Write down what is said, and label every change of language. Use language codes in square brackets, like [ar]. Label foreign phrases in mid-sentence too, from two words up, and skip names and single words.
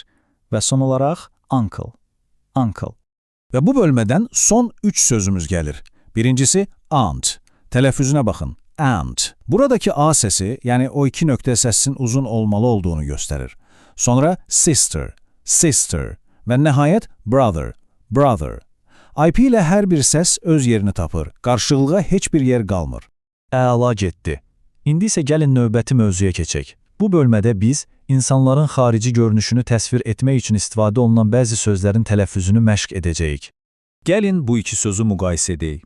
[az] Və son olaraq [en] uncle. Uncle. [az] Və bu bölmədən son 3 sözümüz gəlir. Birincisi aunt. Tələffüzünə baxın. Aunt. Buradakı A səsi, yəni o iki nöqtə səsin uzun olmalı olduğunu göstərir. Sonra [en] sister, sister [az] və nəhayət [en] brother, brother. [az] IP ilə hər bir səs öz yerini tapır. Qarşılığa heç bir yer qalmır. Əla getdi. İndi isə gəlin növbəti mövzuya keçək. Bu bölmədə biz insanların xarici görünüşünü təsvir etmək üçün istifadə olunan bəzi sözlərin tələffüzünü məşq edəcəyik. Gəlin bu iki sözü müqayisə edək.